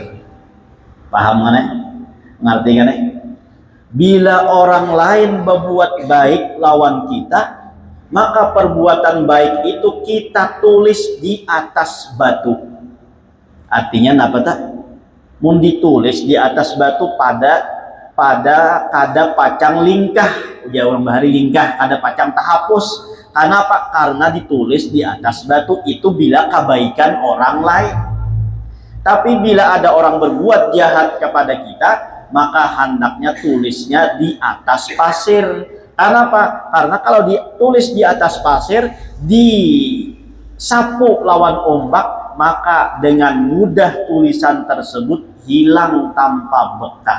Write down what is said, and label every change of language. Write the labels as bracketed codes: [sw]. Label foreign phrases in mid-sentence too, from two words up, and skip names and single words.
[id] Paham kan? Ngerti kan? Bila orang lain berbuat baik lawan kita, maka perbuatan baik itu kita tulis di atas batu. Artinya apa tak? [bjn] Mun ditulis di atas batu pada kada pacang lingkah, ya orang bahari lingkah kada pacang tahapus. [id] Kenapa? Karena ditulis di atas batu itu bila kebaikan orang lain. Tapi bila ada orang berbuat jahat kepada kita, maka hendaknya tulisnya di atas pasir. Kenapa? Karena kalau ditulis di atas pasir, disapu lawan ombak, maka dengan mudah tulisan tersebut hilang tanpa bekas.